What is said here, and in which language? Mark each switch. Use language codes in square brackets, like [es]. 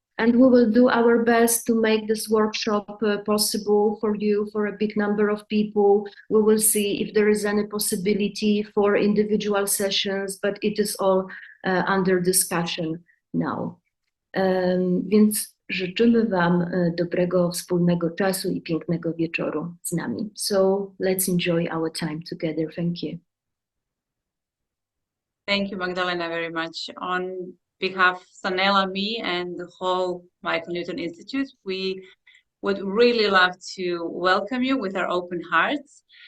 [en] And we will do our best to make this workshop possible for you, for a big number of people. We will see if there is any possibility for individual sessions, but it is all under discussion now. [pl] Więc życzymy Wam dobrego wspólnego czasu i pięknego wieczoru z nami. [en] So let's enjoy our time together. Thank you. Thank you, Magdalena, very much. On behalf of Sanela, me, and the whole Michaela Newtona Institute, we would really love to welcome you with our open hearts.